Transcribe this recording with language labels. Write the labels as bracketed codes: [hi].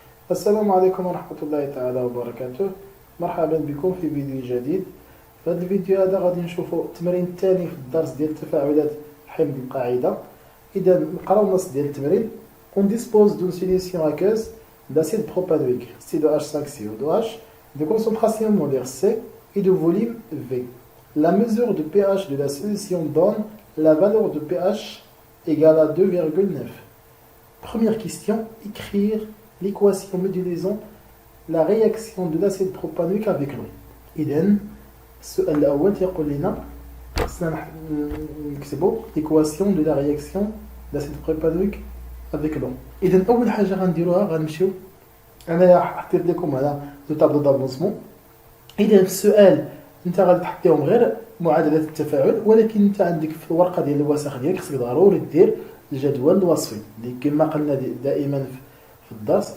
[ar] السلام عليكم ورحمة الله تعالى وبركاته. مرحبا بكم في فيديو جديد. في هذا الفيديو هذا غادي نشوفوا التمرين الثاني في الدرس ديال تفاعلات حمض القاعدة. إذا نقراو النص ديال التمرين. [fr] On dispose d'une solution aqueuse d'acide propanoïque C2H5CO2H de concentration molaire C et de volume V. La mesure de pH de la solution donne la valeur de pH égale à 2,9. Première question, écrire l'équation modélisant la réaction de l'acide propanoïque avec l'eau. [ar] إذن السؤال الأول تيقول لنا خصنا نكتبوا [fr] l'équation de la réaction de l'acide propanoïque avec l'eau. [ar] إذن أول حاجة غنديروها غنمشيو أنا حطيت لكم هنا دو طابلو دافونسمون. إذا في السؤال أنت غادي تحطيهم غير معادلات التفاعل، ولكن أنت عندك في الورقة ديال الوسخ ديالك خصك ضروري دير الجدول الوصفي اللي كما قلنا دائما في الدرس.